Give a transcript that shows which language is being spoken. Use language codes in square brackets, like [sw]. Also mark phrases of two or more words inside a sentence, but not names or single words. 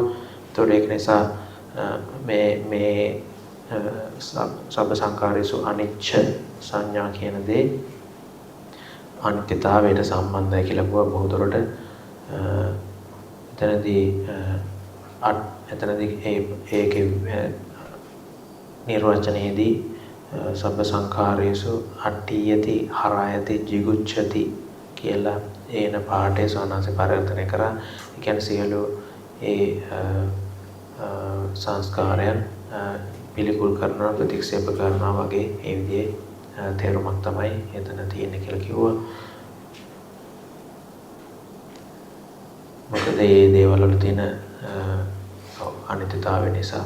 [si] එතකොට ඒක නිසා මේ [pi] සබ්බ සංඛාරේසු අනිච්ච සංඥා [si] කියන දේ අනිත්‍යතාවයට සම්බන්ධයි කියලා කිව්වා බොහෝ දුරට. එතනදී ඒකේ නිර්වචනයේදී [pi] සබ්බ සංඛාරේසු අට්ඨියති හරයති jigucchati [si] කියලා එන පාඩේ සෝනාසේ පරිවර්තනය කරා. ඒ කියන්නේ සියලු ඒ සංස්කාරයන් පිළිකුල් කරනවා ප්‍රතික්ෂේප කරනවා වගේ ඒ විදිහේ තේරුමක් තමයි එතන තියෙන්නේ කියලා කිව්වා. මොකද මේ දේවල් වල තියෙන අනිත්‍යතාවය නිසා.